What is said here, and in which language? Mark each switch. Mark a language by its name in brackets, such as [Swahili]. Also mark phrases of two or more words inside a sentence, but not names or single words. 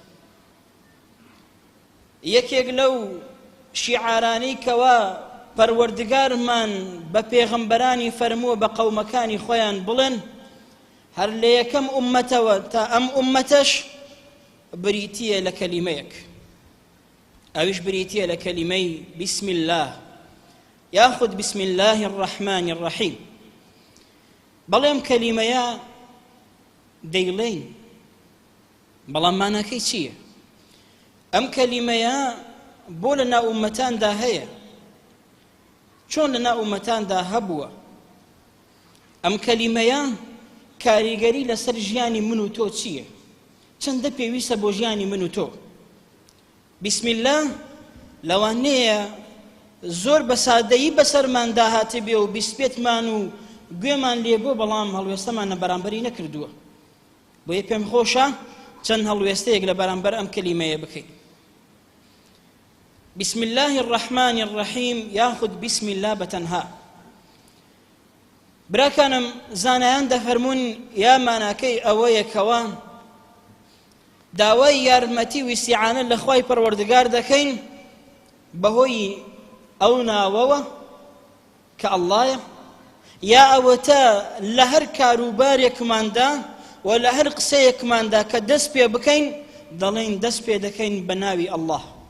[Central Kurdish] یەکێک لەو شیعارانەی کەوا پەروەردگارمان بە پێغەمبەرانی فەرمووە بە قەومەکانی خۆیان بڵێن، هەر لە یەکەم ئوممەتەوە تا ئەم ئوممەتەش بریتیە لە کەلیمەیەک، ئەویش بریتیە لە کەلیمەی [Arabic] بسم الله [Central Kurdish] یاخود [Arabic] بسم الله الرحمن الرحیم. [Central Kurdish] بەڵێم کەلیمەیە دەیڵێن، بەڵام ماناکەی چییە؟ ئەم کەلیمەیە بۆ لە ناو ئوممەتاندا هەیە، چۆن لە ناو ئوممەتاندا هەبووە. ئەم کەلیمەیە کاریگەری لەسەر ژیانی من و تۆ چییە؟ چەندە پێویستە بۆ ژیانی من و تۆ؟ [Arabic] بسم الله [Central Kurdish] لەوانەیە زۆر بە سادەیی بەسەرمان داهاتێ بێ و بیسپێتمان و گوێمان لێ بۆ، بەڵام هەڵوێستەمانە بەرامبەری نەکردووە. بۆیە پێم خۆشە چەند هەڵوێستەیەک لە بەرامبەر ئەم کەلیمەیە بکەین. [Arabic] بسم الله الرحمن الرحیم یاخود بسم الله بەتەنها. [Central Kurdish] براکانم، زانایان دەفەرمون یا ماناکەی ئەوەیە کەوا داوای یارمەتی و ئیستیعانە لە خوای پەروەردگار دەکەین بەهۆی ئەو ناوەوە کە ئەڵڵایە، یا ئەوەتە لە هەر کاروبارێکماندا و لە هەر قسەیەکماندا کە دەست پێ بکەین دەڵێن دەست پێ دەکەین بە ناوی ئەڵڵاه.